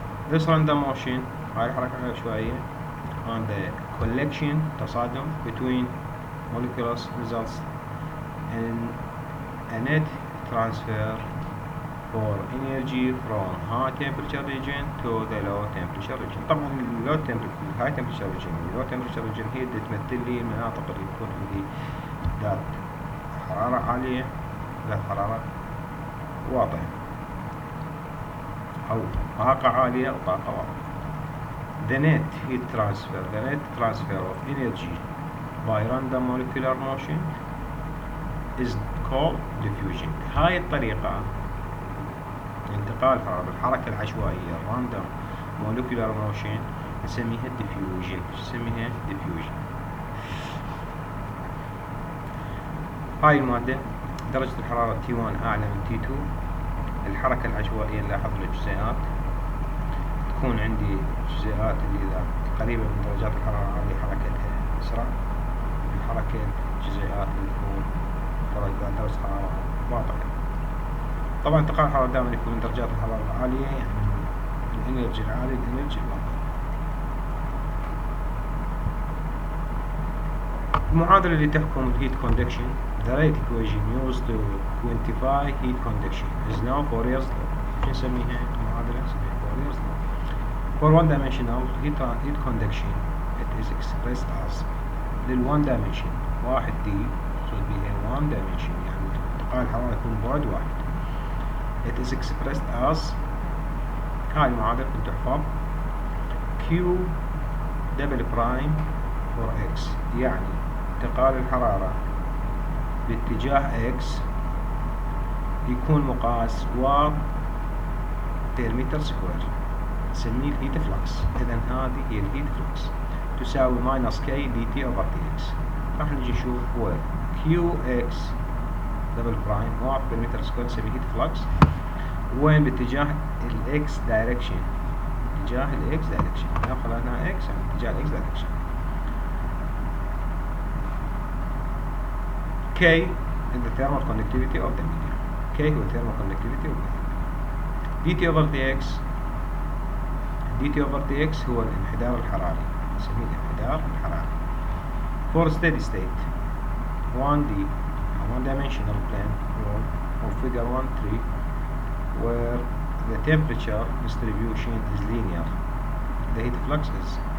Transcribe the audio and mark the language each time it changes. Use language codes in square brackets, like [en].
[en] This random motion [ar] هاي الحركة عشوائية [en] and the collection تصادم between molecules results in a net transfer for energy from high temperature region to the low temperature region. [ar] طبعا [en] high temperature region low temperature region [ar] هي اللي تمثل لي المناطق اللي تكون عندي ذات حرارة عالية ذات حرارة واطية أو طاقة عالية أو طاقة واطية. [en] the net transfer of energy by random molecular motion is called diffusion. [ar] هاي الطريقة انتقال الحركة العشوائية [en] random molecular motion [ar] نسميها diffusion. نسميها diffusion. هاي المادة درجة الحرارة T1 أعلى من T2. الحركة العشوائية نلاحظ الجزيئات تكون عندي جزيئات اللي إذا قريبة من درجات الحرارة هذه حركتها أسرع من حركة الجزيئات اللي تكون درجة حرارة باطئة. طبعا انتقال الحرارة دائما يكون من درجات الحرارة العالية، يعني من الانرجي العالي للانرجي الواطئ. المعادلة اللي تحكم الهيت كوندكشن [en] the rate equation used to quantify heat conduction is now Fourier's law. [ar] شو نسميها المعادلة؟ نسميها Fourier's law. [en] For one dimensional heat conduction it is expressed as [ar] لل one dimension واحد D تقصد بها one dimension يعني انتقال الحرارة يكون بعد واحد. [en] It is expressed as [ar] هاي المعادلة كنت تحفظ Q double prime for X يعني انتقال الحرارة باتجاه X يكون مقاس وات بير متر سكوير نسميه الهيت فلكس. إذن هذه هي الهيت فلكس تساوي ماينس كي دي تي اوفر تي اكس. راح نجي نشوف هو كيو اكس دبل برايم وات بير متر سكوير نسميه هيت فلكس وين باتجاه الاكس دايركشن. اتجاه الاكس دايركشن ناخذ هنا اكس يعني اتجاه الاكس دايركشن. [en] K is the thermal conductivity of the medium. K هو thermal conductivity of the medium. [ar] dt over dx dt over dx هو الانحدار الحراري نسميه الانحدار الحراري. [en] For steady state 1D one dimensional plane wall of figure 1.3 where the temperature distribution is linear the heat flux is.